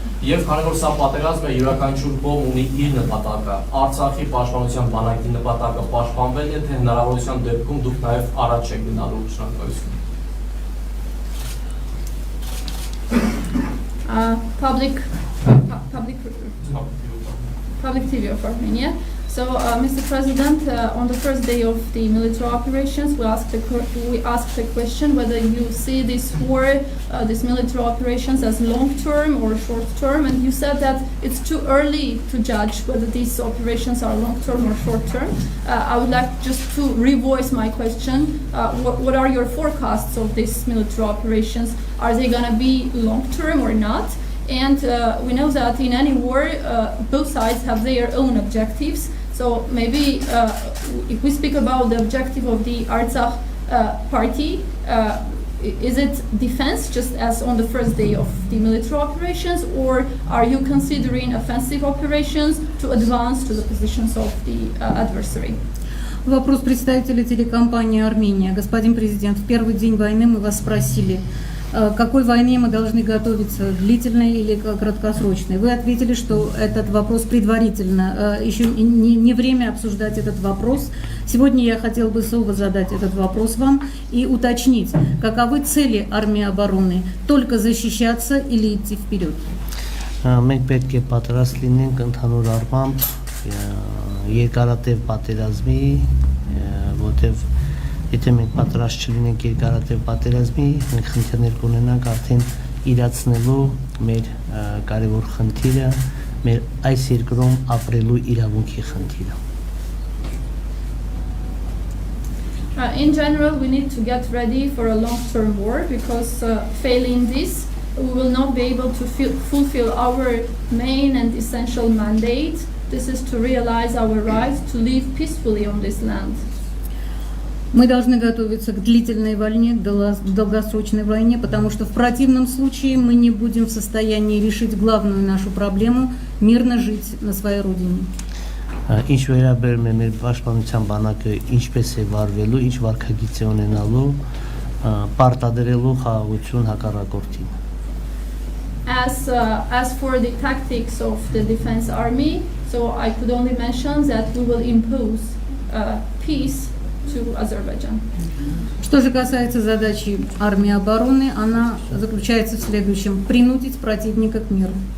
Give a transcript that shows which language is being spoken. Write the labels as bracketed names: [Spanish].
[Armenian] Եվ քանի որ սա պատերազմ է, յուրաքանչյուր կողմ ունի իր նպատակը։ Արցախի պաշտպանության բանակի նպատակը պաշտպանվելն է, թե հնարավորության դեպքում դուք նաև առաջ եք գնալու շնորհակալություն։ [English] Public TV of Armenia. So, Mr. President, on the first day of the military operations, we asked the question whether you see this war, these military operations as long-term or short-term, and you said that it's too early to judge whether these operations are long-term or short-term. I would like just to revoice my question. What are your forecasts of these military operations? Are they going to be long-term or not? And we know that in any war, both sides have their own objectives. So maybe if we speak about the objective of the Artsakh party, is it defense just as on the first day of the military operations, or are you considering offensive operations to advance to the positions of the adversary? [Russian] Вопрос представителя телекомпании «Армения». Господин президент, в первый день войны мы вас спросили, к какой войне мы должны готовиться, длительной или краткосрочной. Вы ответили, что этот вопрос предварительно, еще не время обсуждать этот вопрос. Сегодня я хотел бы снова задать этот вопрос вам и уточнить, каковы цели армии обороны, только защищаться или идти вперед? [Armenian] Մենք պետք է պատրաստ լինենք ընդհանուր առմամբ երկարատև պատերազմի, որտեղ եթե մենք պատրաստ չլինենք երկարատև պատերազմի, մենք խնդիրներ կունենանք արդեն իրացնելու մեր կարևոր խնդիրը, մեր այս երկրում ապրելու իրավունքի խնդիրը։ [English] In general, we need to get ready for a long-term war because failing this, we will not be able to fulfill our main and essential mandate. This is to realize our right to live peacefully on this land. [Russian] Мы должны готовиться к длительной войне, к долгосрочной войне, потому что в противном случае мы не будем в состоянии решить главную нашу проблему – мирно жить на своей родине. [Armenian] Ինչ վերաբերում է մեր պաշտպանության բանակը ինչպես է վարվելու, ինչ վարքագիծ է ունենալու, պարտադրելու խաղաղություն հակառակորդին։ [English] As for the tactics of the defense army, so I could only mention that we will impose peace to Azerbaijan. [Russian] Что же касается задачи армии обороны, она заключается в следующем: принудить противника к миру.